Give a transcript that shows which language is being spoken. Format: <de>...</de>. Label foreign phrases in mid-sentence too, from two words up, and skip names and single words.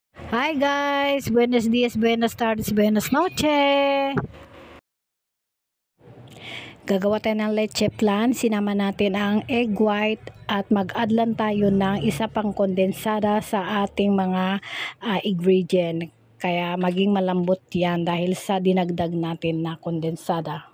<en>Hi guys,</en> <es>buenos dias, buenas tardes, buenas noche.</es> <tl>Gagawa tayo ng leche flan. Sinama natin ang</tl> <en>egg white</en> <tl>at mag-add lang tayo ng isa pang kondensada sa ating mga ingredient. Kaya maging malambot yan dahil sa dinagdag natin na kondensada.</tl>